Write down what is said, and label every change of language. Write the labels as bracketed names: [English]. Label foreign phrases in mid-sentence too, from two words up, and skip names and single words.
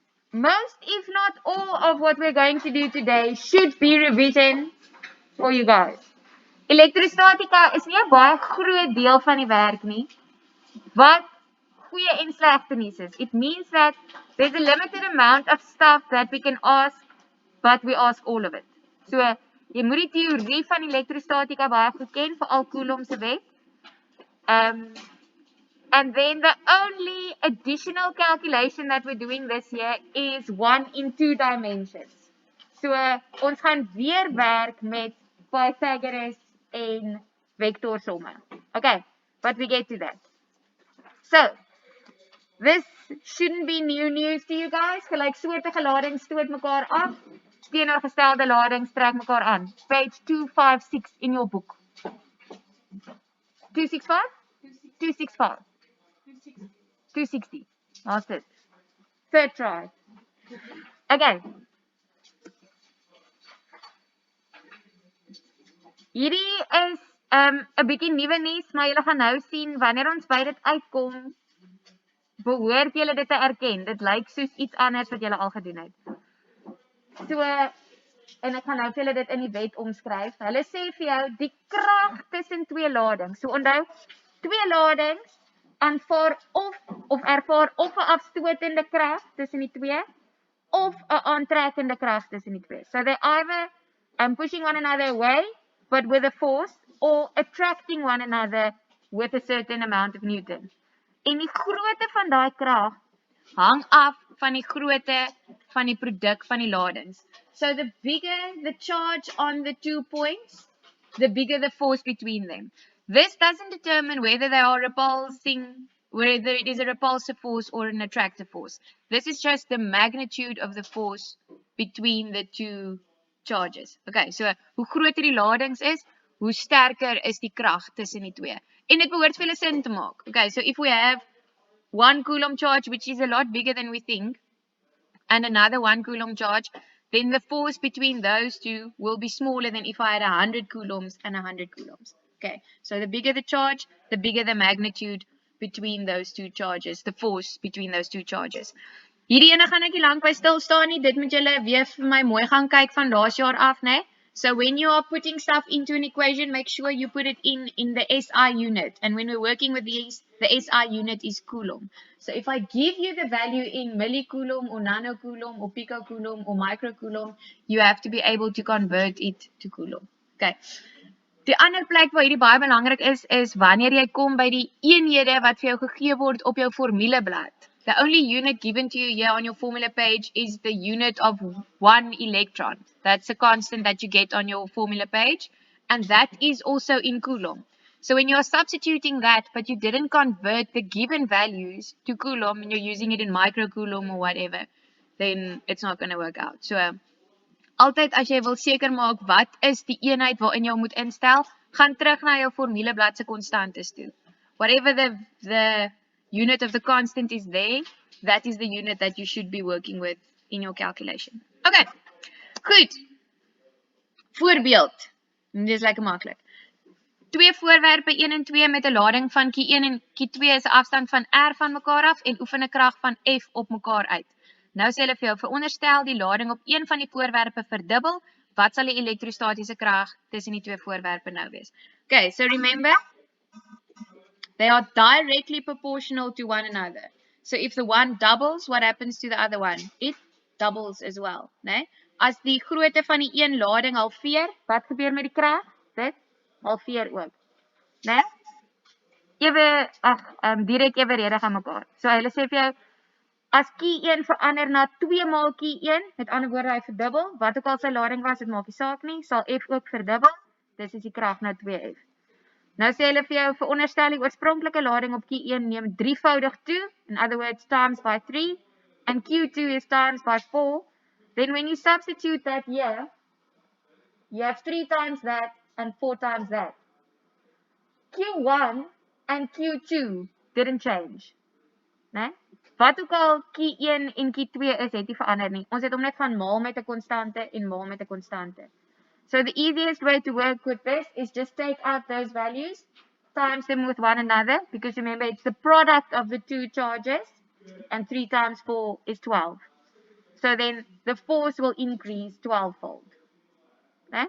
[English] most, if not all, of what we're going to do today should be revision for you guys. [Afrikaans] Elektrostatika is nie 'n baie groot deel van die werk nie. Wat goeie en slegte nuus is. [English] It means that there's a limited amount of stuff that we can ask, but we ask all of it. [Afrikaans] So, jy moet die teorie van elektrostatika baie goed ken, veral Coulomb se wet. [English] And then the only additional calculation that we're doing this year is 1 in 2 dimensions. [Afrikaans] So, ons gaan weer werk met Pythagoras en vectorsomme. [English] Okay, but we get to that. So, this shouldn't be new news to you guys. [Afrikaans] Gelyksoortige ladings stoot mekaar af. Teenoorgestelde ladings trek mekaar aan. [English] Page 256 in your book. 265? 265. 260. That's it. Third try. Okay. [Afrikaans] Hierdie is 'n bietjie nuwe nuus, maar julle gaan nou sien wanneer ons by dit uitkom, behoort julle dit te erken. Dit lyk soos iets anders wat julle al gedoen het. So, en ek gaan nou vir julle dit in die wet omskryf. Hulle sê vir jou die krag tussen twee ladings. So onthou, twee ladings aanvaar of ervaar of 'n afstotende krag tussen die twee of 'n aantrekkende krag tussen die twee. [English] So they either pushing one another away but with a force or attracting one another with a certain amount of Newton. [Afrikaans] En die grootte van daai krag hang af van die grootte van die produk van die ladings. [English] So the bigger the charge on the 2 points, the bigger the force between them. This doesn't determine whether they are repulsing, whether it is a repulsive force or an attractive force. This is just the magnitude of the force between the two charges. [Afrikaans] Okay, so hoe groter die ladings is, hoe sterker is die krag tussen die twee. En dit behoort vir julle sin te maak. [English] Okay, so if we have 1 Coulomb charge, which is a lot bigger than we think, and another 1 Coulomb charge, then the force between those two will be smaller than if I had 100 coulombs and 100 coulombs. Okay, so the bigger the charge, the bigger the magnitude between those two charges, the force between those two charges. [Afrikaans] Hierdie ene gaan ek nie lank by stil staan nie. Dit moet julle weer vir my mooi gaan kyk van laas jaar af, né? [English] So when you are putting stuff into an equation, make sure you put it in the SI unit. And when we're working with these, the SI unit is Coulomb. So if I give you the value in millicoulomb or nanocoulomb or picocoulomb or microcoulomb, you have to be able to convert it to Coulomb. Okay. [Afrikaans] Die ander plek waar hierdie baie belangrik is wanneer jy kom by die eenhede wat vir jou gegee word op jou formuleblad. [English] The only unit given to you here on your formula page is the unit of 1 electron. That's a constant that you get on your formula page, and that is also in Coulomb. So when you're substituting that, but you didn't convert the given values to Coulomb and you're using it in microcoulomb or whatever, then it's not going to work out. [Afrikaans] So altyd as jy wil seker maak wat is die eenheid waarin jy moet instel, gaan terug na jou formuleblad se konstantes toe. [English] Whatever the unit of the constant is there, that is the unit that you should be working with in your calculation. [Afrikaans] Okay, goed. Voorbeeld. Dit is lekker maklik. Twee voorwerpe 1 en 2 met 'n lading van Q1 en Q2 is 'n afstand van R van mekaar af en oefen 'n krag van F op mekaar uit. Nou sê hulle vir jou, veronderstel die lading op een van die voorwerpe verdubbel, wat sal die elektrostatiese krag tussen die twee voorwerpe nou wees? [English] Okay, so remember, they are directly proportional to one another. So if the one doubles, what happens to the other one? It doubles as well, [Afrikaans] né? As die grootte van die een lading halveer, wat gebeur met die krag? Dit halveer ook, né? Direk eweredig aan mekaar. So hulle sê vir jou, as Q1 verander na 2 maal Q1, met ander woorde hy verdubbel, wat ook al sy lading was, dit maak nie saak nie, sal F ook verdubbel, dis is die krag nou 2F. Nou sê hulle vir jou, veronderstel die oorspronklike lading op Q1 neem 3voudig toe, [English] in other words, times by 3, and Q2 is times by 4, then when you substitute that here, you have 3 times that and 4 times that. Q1 and Q2 didn't change, [Afrikaans] né? Wat ook al Q1 en Q2 is, het nie verander nie. Ons het hom net van maal met 'n konstante en maal met 'n konstante. [English] So the easiest way to work with this is just take out those values, times them with one another, because remember it's the product of the two charges, and 3 times 4 is 12. So then the force will increase 12-fold. [Afrikaans] Né?